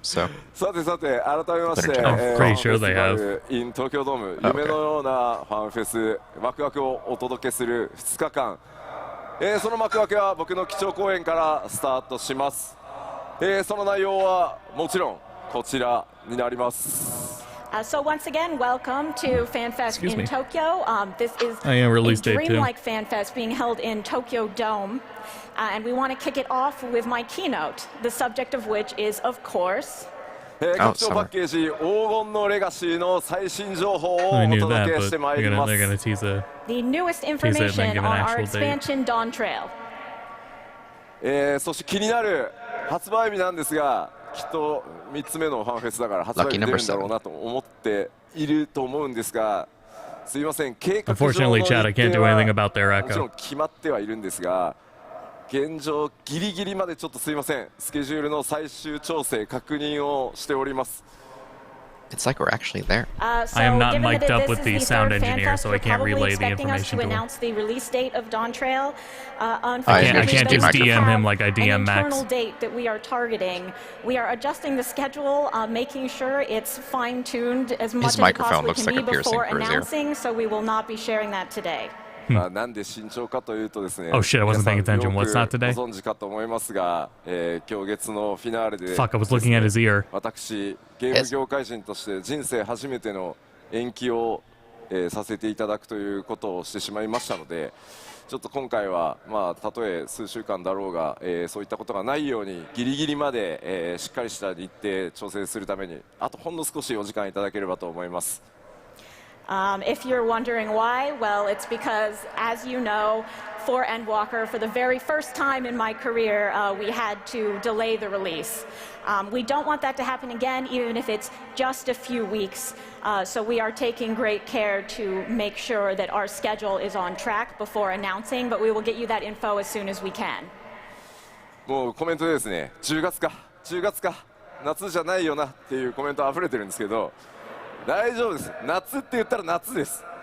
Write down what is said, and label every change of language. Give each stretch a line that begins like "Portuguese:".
English: So
Japanese: さてさて、改めまして、
English: Pretty sure they have.
Japanese: ファンフェスティバル in 東京ドーム、夢のようなファンフェス、ワクワクをお届けする2日間、その幕開けは僕の基調講演からスタートします。その内容はもちろんこちらになります。
English: So once again, welcome to FanFest in Tokyo. This is a dreamlike FanFest being held in Tokyo Dome. And we want to kick it off with my keynote, the subject of which is, of course...
Japanese: 拡張パッケージ黄金のレガシーの最新情報をお届けしてまいります。
English: The newest information on our expansion Dawn Trail.
Japanese: そして気になる発売日なんですが、きっと3つ目のファンフェスだから発売日出るんだろうなと思っていると思うんですが、すいません、計画上の日程はもちろん決まってはいるんですが、現状ギリギリまでちょっとすいません、スケジュールの最終調整確認をしております。
English: It's like we're actually there. I am not mic'd up with the sound engineer, so I can't relay the information to him. I can't just DM him like I DM Max. Date that we are targeting. We are adjusting the schedule, making sure it's fine-tuned as much as it possibly can be before announcing, so we will not be sharing that today.
Japanese: なんで慎重かというとですね、
English: Oh shit, I wasn't paying attention. What's not today?
Japanese: ご存知かと思いますが、今日月のフィナーレで
English: Fuck, I was looking at his ear.
Japanese: 私ゲーム業界人として人生初めての延期を、させていただくということをしてしまいましたので、ちょっと今回はまあたとえ数週間だろうが、そういったことがないようにギリギリまで、しっかりした日程調整するためにあとほんの少しお時間いただければと思います。
English: If you're wondering why, well, it's because, as you know, for Endwalker, for the very first time in my career, we had to delay the release. We don't want that to happen again, even if it's just a few weeks. So we are taking great care to make sure that our schedule is on track before announcing, but we will get you that info as soon as we can.
Japanese: もうコメントでですね、10月か、夏じゃないよなっていうコメント溢れてるんですけど、大丈夫です。夏って言ったら夏です。